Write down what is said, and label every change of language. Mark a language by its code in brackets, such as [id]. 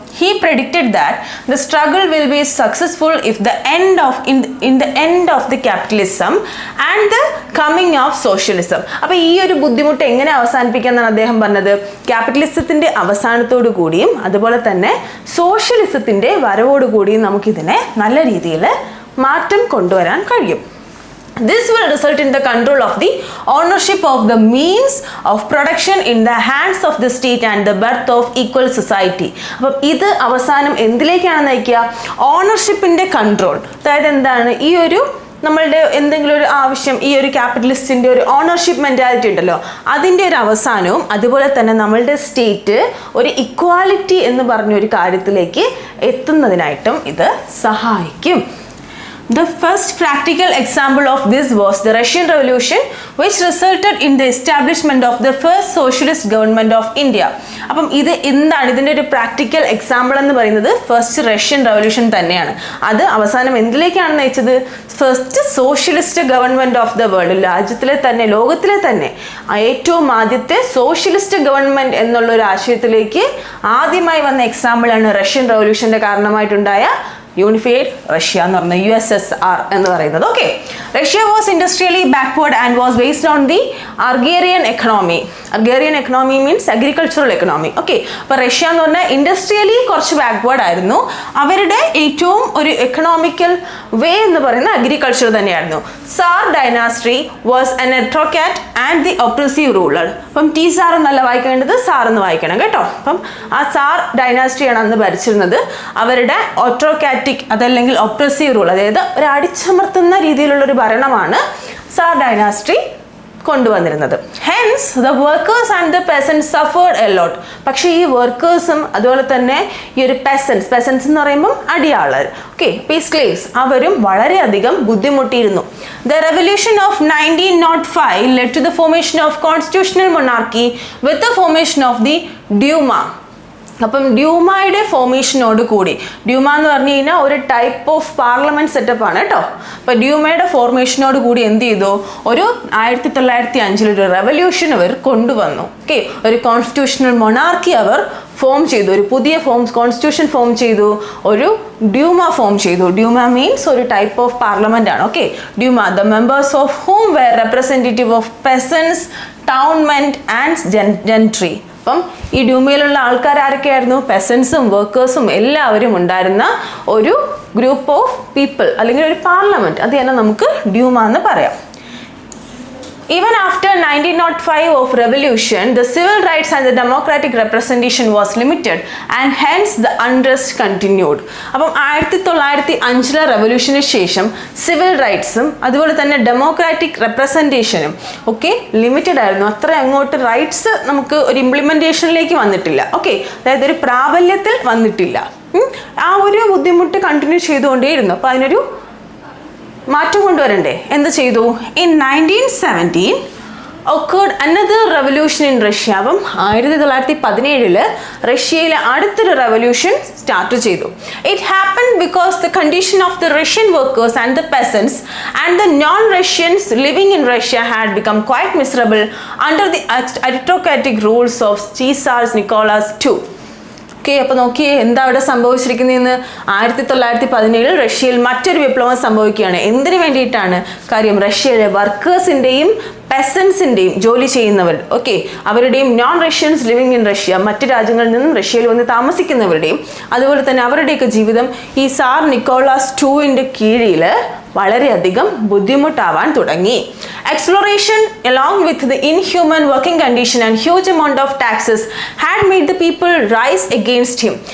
[en] He predicted that the struggle will be successful if the end of in the end of the capitalism and the coming of socialism. [ml] അപ്പോൾ ഈ ഒരു ബുദ്ധിമുട്ട് എങ്ങനെ അവസാനിപ്പിക്കാമെന്നാണ് അദ്ദേഹം പറഞ്ഞത്? ക്യാപിറ്റലിസത്തിൻ്റെ അവസാനത്തോടു കൂടിയും അതുപോലെ തന്നെ സോഷ്യലിസത്തിൻ്റെ വരവോടുകൂടിയും നമുക്കിതിനെ നല്ല രീതിയിൽ മാറ്റം കൊണ്ടുവരാൻ കഴിയും. [en] This will result in the control of the ownership of the means of production in the hands of the state and the birth of equal society. [ml] അപ്പം ഇത് അവസാനം എന്തിലേക്കാണ് നയിക്കുക? ഓണർഷിപ്പിൻ്റെ കൺട്രോൾ. അതായത് എന്താണ്? ഈ ഒരു നമ്മളുടെ എന്തെങ്കിലും ഒരു ആവശ്യം, ഈ ഒരു ക്യാപിറ്റലിസ്റ്റിൻ്റെ ഒരു ഓണർഷിപ്പ് മെൻറ്റാലിറ്റി ഉണ്ടല്ലോ, അതിൻ്റെ ഒരു അവസാനവും അതുപോലെ തന്നെ നമ്മളുടെ സ്റ്റേറ്റ് ഒരു ഇക്വാലിറ്റി എന്ന് പറഞ്ഞൊരു കാര്യത്തിലേക്ക് എത്തുന്നതിനായിട്ടും ഇത് സഹായിക്കും. [en] The first practical example of this was the Russian Revolution, which resulted in the establishment of the first socialist government of India. [ml] അപ്പം ഇത് എന്താണ് ഇതിൻ്റെ ഒരു പ്രാക്ടിക്കൽ എക്സാമ്പിൾ എന്ന് പറയുന്നത്? ഫസ്റ്റ് റഷ്യൻ റവല്യൂഷൻ തന്നെയാണ്. അത് അവസാനം എന്തിലേക്കാണ് നയിച്ചത്? First socialist government of the world, രാജ്യത്തിലെ തന്നെ ലോകത്തിലെ തന്നെ ഏറ്റവും ആദ്യത്തെ സോഷ്യലിസ്റ്റ് ഗവൺമെൻറ് എന്നുള്ളൊരു ആശയത്തിലേക്ക് ആദ്യമായി വന്ന എക്സാമ്പിളാണ് റഷ്യൻ റവല്യൂഷൻ്റെ കാരണമായിട്ടുണ്ടായ യൂണിഫൈഡ് റഷ്യ എന്ന് പറഞ്ഞ USSR എന്ന് പറയുന്നത്. [en] Okay, Russia was industrially backward and was based on the agrarian economy. Agrarian economy means agricultural economy. [ml] Okay, അപ്പോൾ റഷ്യ എന്ന് പറഞ്ഞാൽ ഇൻഡസ്ട്രിയലി കുറച്ച് ബാക്ക്വേർഡ് ആയിരുന്നു. അവരുടെ ഏറ്റവും ഒരു എക്കണോമിക്കൽ വേ എന്ന് പറയുന്നത് അഗ്രികൾച്ചർ തന്നെയായിരുന്നു. [en] Tsar dynasty was an autocrat and the oppressive ruler. [ml] അപ്പം ടി സാർ എന്നല്ല വായിക്കേണ്ടത്, സാർ എന്ന് വായിക്കണം കേട്ടോ. അപ്പം ആ സാർ ഡൈനാസ്റ്റിയാണ് അന്ന് ഭരിച്ചിരുന്നത്. അവരുടെ ഓട്ടോക്രാറ്റിക് അതല്ലെങ്കിൽ ഒപ്രസീവ് റൂൾ, അതായത് ഒരു അടിച്ചമർത്തുന്ന രീതിയിലുള്ളൊരു ഭരണമാണ് sir dynasty കൊണ്ടുവന്നിരുന്നത്. [en] Hence the workers and the peasants suffered a lot. [ml] പക്ഷേ ഈ വർക്കേഴ്സും അതുപോലെ തന്നെ ഈ ഒരു പെസൻസ് എന്ന് പറയുമ്പം അടിയാളർ, ഓക്കെ, സ്ലേവ്സ്, അവരും വളരെയധികം ബുദ്ധിമുട്ടിയിരുന്നു. [en] The revolution of 1905 led to the formation of constitutional monarchy with the formation of the Duma. [ml] അപ്പം ഡ്യൂമയുടെ ഫോർമേഷനോട് കൂടി, ഡ്യൂമ എന്ന് പറഞ്ഞു കഴിഞ്ഞാൽ ഒരു ടൈപ്പ് ഓഫ് പാർലമെൻറ്റ് സെറ്റപ്പാണ് കേട്ടോ. അപ്പോൾ ഡ്യൂമയുടെ ഫോർമേഷനോട് കൂടി എന്ത് ചെയ്തു? ഒരു 1905 ഒരു റെവല്യൂഷൻ അവർ കൊണ്ടുവന്നു. ഓക്കെ, ഒരു കോൺസ്റ്റിറ്റ്യൂഷണൽ മൊണാർക്കി അവർ ഫോം ചെയ്തു, ഒരു പുതിയ കോൺസ്റ്റിറ്റ്യൂഷൻ ഫോം ചെയ്തു, ഒരു ഡ്യൂമ ഫോം ചെയ്തു. ഡ്യൂമ മീൻസ് ഒരു ടൈപ്പ് ഓഫ് പാർലമെൻ്റ് ആണ്. Okay, Duma, [en] The members of whom were representative of peasants, townsmen and gentry. [ml] അപ്പം ഈ ഡ്യൂമയിലുള്ള ആൾക്കാർ ആരൊക്കെയായിരുന്നു? പെസൻസും വർക്കേഴ്സും എല്ലാവരും ഉണ്ടായിരുന്ന ഒരു ഗ്രൂപ്പ് ഓഫ് പീപ്പിൾ അല്ലെങ്കിൽ ഒരു പാർലമെൻറ്റ്, അത് തന്നെ നമുക്ക് ഡ്യൂമ എന്ന് പറയാം. [en] Even after 1905 of revolution, the civil rights and the democratic representation was limited and hence the unrest continued. [ml] അപ്പം 1905 റെവല്യൂഷന് ശേഷം സിവിൽ റൈറ്റ്സും അതുപോലെ തന്നെ ഡെമോക്രാറ്റിക് റെപ്രസെൻറ്റേഷനും ഒക്കെ ലിമിറ്റഡ് ആയിരുന്നു. അത്ര അങ്ങോട്ട് റൈറ്റ്സ് നമുക്ക് ഒരു ഇംപ്ലിമെൻറ്റേഷനിലേക്ക് വന്നിട്ടില്ല. ഓക്കെ, അതായത് ഒരു പ്രാബല്യത്തിൽ വന്നിട്ടില്ല. ആ ഒരു ബുദ്ധിമുട്ട് കണ്ടിന്യൂ ചെയ്തുകൊണ്ടേയിരുന്നു. അപ്പോൾ അതിനൊരു മാറ്റം കൊണ്ടുവരണ്ടേ? എന്ത് ചെയ്തു? [en] In 1917 occurred another revolution in Russia. [ml] അപ്പം 1917 റഷ്യയിലെ അടുത്തൊരു റെവല്യൂഷൻ സ്റ്റാർട്ട് ചെയ്തു. [en] It happened because the condition of the Russian workers and the peasants and the non-Russians living in Russia had become quite miserable under the aristocratic rules of Caesar Nicholas II. [ml] Okay, അപ്പോൾ നോക്കിയേ എന്താ അവിടെ സംഭവിച്ചിരിക്കുന്നതെന്ന്. 1917 റഷ്യയിൽ മറ്റൊരു വിപ്ലവം സംഭവിക്കുകയാണ്. എന്തിനു വേണ്ടിയിട്ടാണ്? കാര്യം റഷ്യയിലെ വർക്കേഴ്സിൻ്റെയും പെസൻസിൻ്റെയും ജോലി ചെയ്യുന്നവർ, ഓക്കെ, അവരുടെയും [en] non Russians living in Russia, [ml] മറ്റ് രാജ്യങ്ങളിൽ നിന്നും റഷ്യയിൽ വന്ന് താമസിക്കുന്നവരുടെയും അതുപോലെ തന്നെ അവരുടെയൊക്കെ ജീവിതം ഈ സാർ നിക്കോളാസ് ടൂവിൻ്റെ കീഴിൽ വളരെയധികം ബുദ്ധിമുട്ടാവാൻ തുടങ്ങി. [en] Exploration along with the inhuman working condition and huge amount of taxes had made the people rise against him.